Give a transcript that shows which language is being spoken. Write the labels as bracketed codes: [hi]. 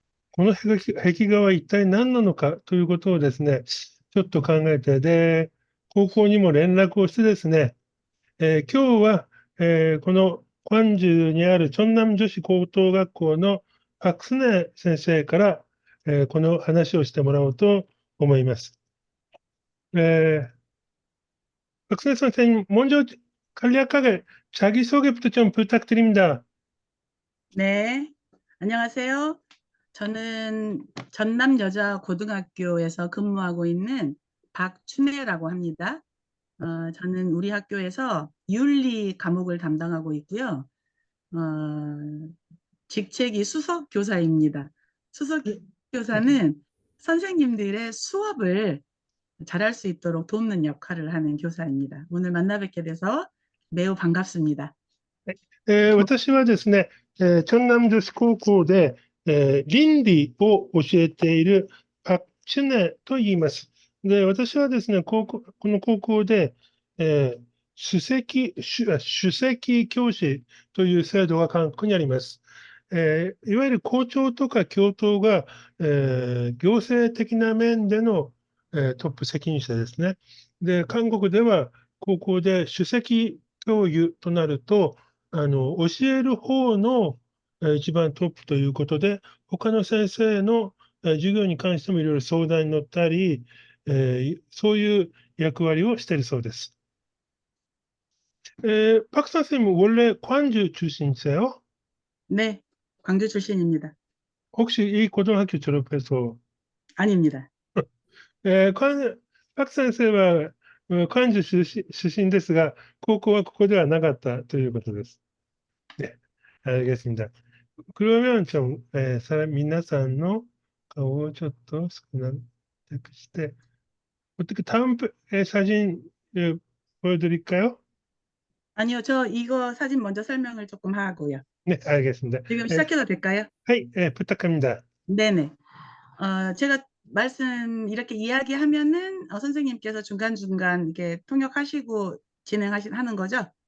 [ja] この壁画は一体何なのかということをですね、ちょっと考えて、で、高校にも連絡をしてですね、今日は、このクァンジュにあるチョンナム女子高等学校のパクスネ先生から、この話をしてもらおうと思います。 [ko] 박순 선생님, 먼저 간략하게 자기소개부터 좀 부탁드립니다. 네, 안녕하세요. 저는 전남여자고등학교에서 근무하고 있는 박춘혜라고 합니다. 저는 우리 학교에서 윤리 과목을 담당하고 있고요. 어, 직책이 수석 교사입니다. 수석 교사는 선생님들의 수업을 잘할 수 있도록 돕는 역할을 하는 교사입니다. 오늘 만나 뵙게 돼서 매우 반갑습니다. [ja] 私はですね、チョンナム女子高校で、倫理を教えているパク・チュネと言います。で、私はですね、この高校で、首席教師という制度が韓国にあります。いわゆる校長とか教頭が、行政的な面での、トップ責任者ですね。で、韓国では高校で首席教諭となると、教える方の、一番トップということで、他の先生の、授業に関してもいろいろ相談に乗ったり、そういう役割をしているそうです。 [ko] 박 선생님 원래 광주 출신이세요? 네, 광주 출신입니다. 혹시 이 고등학교 졸업해서 아닙니다. [ja] パク先生は関西出身ですが、高校はここではなかったということです。 [ko] 네, 알겠습니다. 그러면 좀 [ja] 皆さんの顔をちょっと少なくして、 [ko] 어떻게 다음 사진 보여드릴까요? 아니요, 저 이거 사진 먼저 설명을 조금 하고요. 네, 알겠습니다. 지금 시작해도 될까요? 부탁합니다. 네네. 제가 말씀 이렇게 이야기하면은 선생님께서 중간중간 이렇게 통역하시고 하는 거죠?